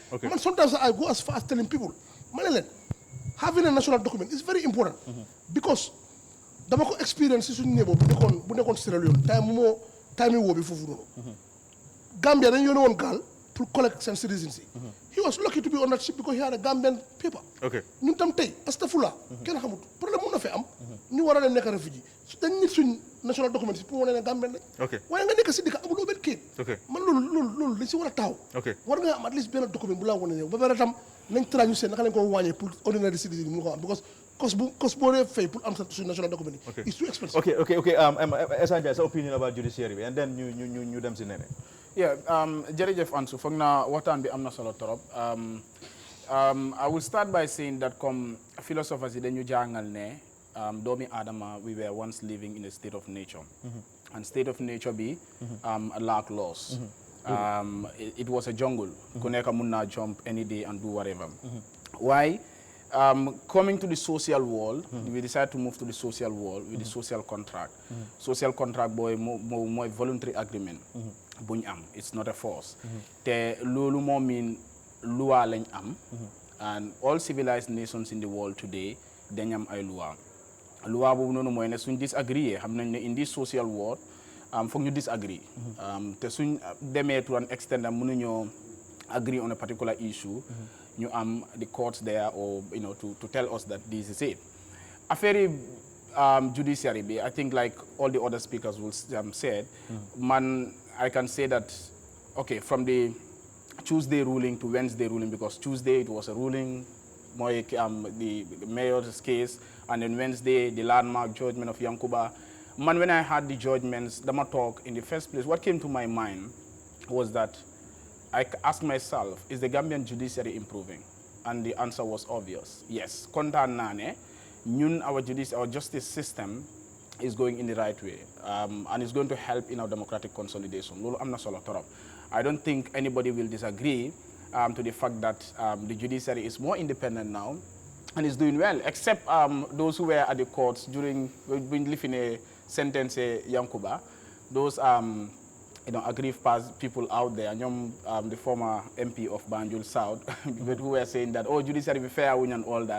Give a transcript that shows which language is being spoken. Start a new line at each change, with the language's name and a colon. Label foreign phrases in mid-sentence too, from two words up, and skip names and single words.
English: man sometimes I go as far as telling people
Wolof: ma ne leen
English: having a national document is very important.
Wolof: because dama ko experience si suñu néebo bu nekkoon Sierra Leone time woo bi foofu noonu. Gambia dañu yónnee woon gaal pour collect seen citizens yi.
English: he was lucky to be on that ship because he had a Gambian paper.
Wolof: ñun tam tey astafurlah. kenn xamut problème mun na fee am. ñu war a leen nekk réfugié dañ nit suñ national document si pour wane ne Gambian lañ. waaye nga nekk si dëkk amuloo benn kayit. man loolu dañ si war a taxaw. war nga am
English: at least
Wolof: benn document bu laa wane ne ba pare tam nañ traa ñu seen naka lañ ko wàññee pour
English: ordinary citizen
Wolof: yi mu ko am because cos boo dee fay pour am suñ national document yi.
English: it's too expensive.
Wolof: ok Ansu Jack sa
English: opinion about judiciary
Wolof: bi
English: and then
Wolof: ñu dem si nene. jërëjëf Ansu foog naa waxtaan bi am na solo trop.
English: I will start by saying that comme philosophers
Wolof: yi dañu jàngal ne doomi aadama
English: we were once living in a state of nature. And state of nature bi lack laws. It was a jungle.
Wolof: Ku nekk mun naa
English: jump any day and do whatever. Why? Coming to the social world, we decided to move to the social world with the social contract. Social contract mooy voluntary agreement.
Wolof: buñ am
English: it's not a force.
Wolof: te loolu moo mean loi lañ am.
English: and all civilized nations in the world today
Wolof: dañ am ay loi. loi boobu noonu mooy ne suñ disagree xam nañ ne
English: in this social world
Wolof: foog ñu disagree. te suñ demee
English: to an extent
Wolof: am mënuñoo
English: agree on a particular issue.
Wolof: ñu am
English: the courts there or to tell us that this is it. Affaire judiciary bi I think like all the other speakers will said man I can say that okay from the Tuesday ruling to Wednesday ruling because Tuesday it was a ruling mooy the mayor's case and then Wednesday the landmark judgment of Yankuba. Man when I had the judgments dama talk in the first place what came to my mind was that I asked myself, is the Gambian judiciary improving? And the answer was obvious. Yes.
Wolof: Kontaan naa ne ñun
English: our justice system is going in the right way. And it's going to help in our democratic consolidation.
Wolof: Loolu am na solo torop.
English: I don't think anybody will disagree to the fact that the judiciary is more independent now and is doing well, except those who were at the courts during when living a sentence Yankuba. Those aggrieved people out there, the former MP of Banjul South, who were saying that, oh, judiciary be fair and all that.